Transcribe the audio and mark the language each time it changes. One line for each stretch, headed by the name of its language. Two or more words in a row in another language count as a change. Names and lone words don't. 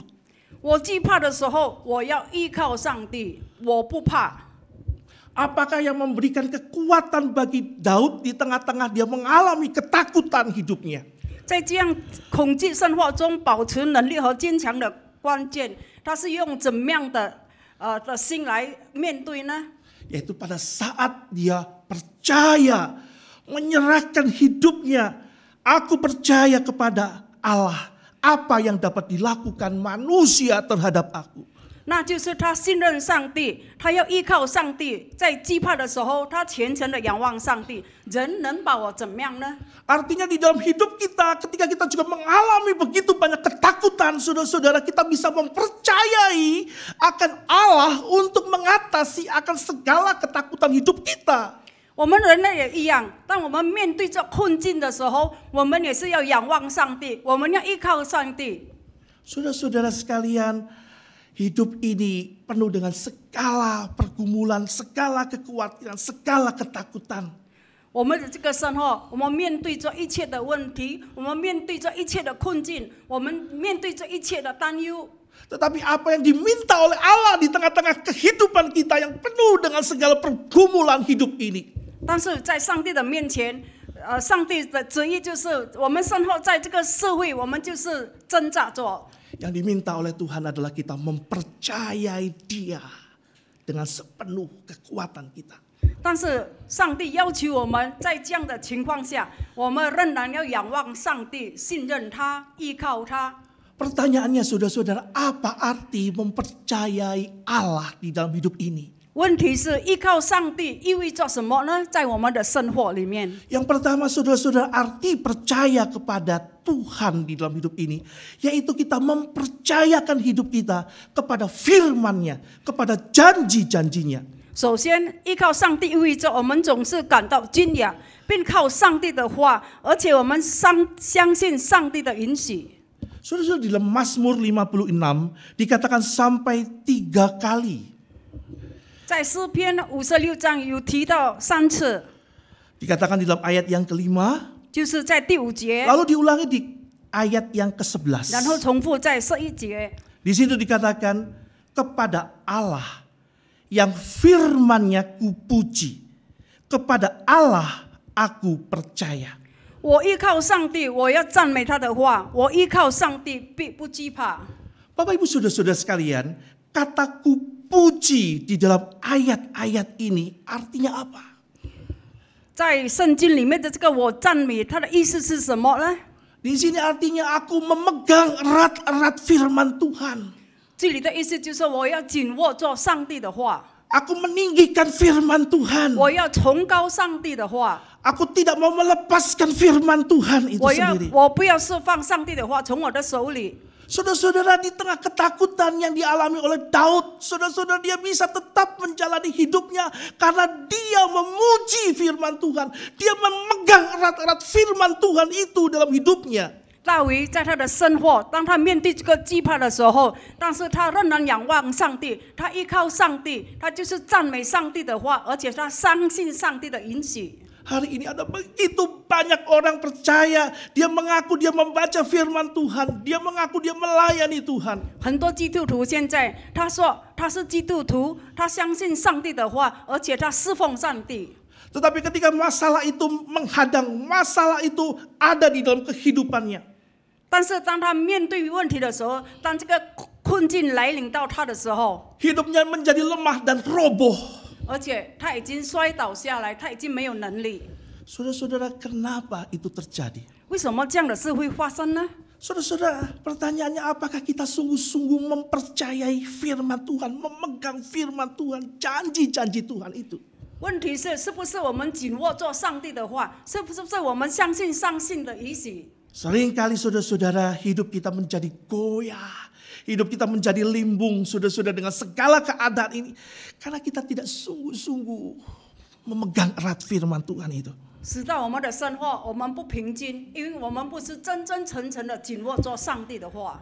Chinese: 我惧怕的时候，我要依靠上帝，我不怕。
Indonesian: Apakah yang memberikan kekuatan bagi Daud di tengah-tengah dia mengalami ketakutan hidupnya?
Chinese: 在这样恐惧生活中保持能力和坚强的关键，他是用怎么样的心来面对呢？
Indonesian: Yaitu pada saat dia percaya, menyerahkan hidupnya. Aku percaya kepada Allah. Apa yang dapat dilakukan manusia terhadap aku.
Chinese: 那就是他信任上帝，他要依靠上帝。在惧怕的时候，他虔诚的仰望上帝。人能把我怎么样呢？
Indonesian: Artinya di dalam hidup kita, ketika kita juga mengalami begitu banyak ketakutan, saudara-saudara, kita bisa mempercayai akan Allah untuk mengatasi akan segala ketakutan hidup kita.
Chinese: 我们人类也一样，当我们面对这困境的时候，我们也是要仰望上帝，我们要依靠上帝。
Indonesian: Saudara-saudara sekalian, hidup ini penuh dengan segala pergumulan, segala kekhawatiran, segala ketakutan.
Chinese: 我们的这个生活，我们面对着一切的问题，我们面对着一切的困境，我们面对着一切的担忧。
Indonesian: Tetapi apa yang diminta oleh Allah di tengah-tengah kehidupan kita yang penuh dengan segala pergumulan hidup ini.
Chinese: 但是在上帝的面前，上帝的旨意就是我们生活在这个社会，我们就是挣扎着。
Indonesian: Yang diminta oleh Tuhan adalah kita mempercayai Dia dengan sepenuh kekuatan kita.
Chinese: 但是上帝要求我们在这样的情况下，我们仍然要仰望上帝，信任他，依靠他。
Indonesian: Pertanyaannya saudara-saudara, apa arti mempercayai Allah di dalam hidup ini?
Chinese: 问题是依靠上帝意味着什么呢？在我们的生活里面，
Indonesian: Yang pertama saudara-saudara, arti percaya kepada Tuhan di dalam hidup ini, yaitu kita mempercayakan hidup kita kepada firman-Nya, kepada janji-janjinya.
Chinese: 首先依靠上帝意味着我们总是感到敬仰，并靠上帝的话，而且我们相信上帝的允许。
Indonesian: Saudara-saudara, di dalam Mazmur 56 dikatakan sampai 3 kali.
Chinese: 在诗篇56章有提到3次，
Indonesian: Dikatakan di dalam ayat yang kelima,
Chinese: 就是在第5节，
Indonesian: lalu diulangi di ayat yang ke-11.
Chinese: 然后重复在11节。
Indonesian: Di situ dikatakan kepada Allah yang firman-Nya kupuji, kepada Allah aku percaya.
Chinese: 我依靠上帝，我要赞美他的话。我依靠上帝，必不惧怕。
Indonesian: Bapak Ibu Saudara-saudara sekalian, kata kupuji di dalam ayat-ayat ini artinya apa?
Chinese: 在圣经里面的这个我赞美他的意思是什么呢？
Indonesian: Di sini artinya aku memegang erat-erat firman Tuhan.
Chinese: 这里的意思就是我要紧握住上帝的话，
Indonesian: Aku meninggikan firman Tuhan.
Chinese: 我要崇高上帝的话，
Indonesian: Aku tidak mau melepaskan firman Tuhan itu
Chinese: 我
Indonesian: sendiri.
Chinese: 不要释放上帝的话从我的手里。
Indonesian: Saudara-saudara, di tengah ketakutan yang dialami oleh Daud, saudara-saudara, dia bisa tetap menjalani hidupnya karena dia memuji firman Tuhan. Dia memegang erat-erat firman Tuhan itu dalam hidupnya.
Chinese: 大卫在他的生活，当他面对这个惧怕的时候，但是他仍然仰望上帝，他依靠上帝，他就是赞美上帝的话，而且他相信上帝的允许。
Indonesian: Hari ini ada begitu banyak orang percaya, dia mengaku dia membaca firman Tuhan, dia mengaku dia melayani Tuhan.
Chinese: 很多基督徒现在他说他是基督徒，他相信上帝的话，而且他侍奉上帝。
Indonesian: Tetapi ketika masalah itu menghadang, masalah itu ada di dalam kehidupannya.
Chinese: 但是当他面对问题的时候，当这个困境来临到他的时候，
Indonesian: Hidupnya menjadi lemah dan roboh.
Chinese: 而且他已经摔倒下来，他已经没有能力。
Indonesian: Saudara-saudara, kenapa itu terjadi?
Chinese: 为什么这样的事会发生呢？
Indonesian: Saudara-saudara, pertanyaannya apakah kita sungguh-sungguh mempercayai firman Tuhan, memegang firman Tuhan, janji-janji Tuhan itu?
Chinese: 问题是，是不是我们紧握住上帝的话？是不是我们相信上信的允许？
Indonesian: Seringkali saudara-saudara hidup kita menjadi goyah. Hidup kita menjadi limbung, saudara-saudara, dengan segala keadaan ini. Karena kita tidak sungguh-sungguh memegang erat firman Tuhan itu.
Chinese: 使到我们的生活我们不平静，因为我们不是真真诚诚的紧握住上帝的话。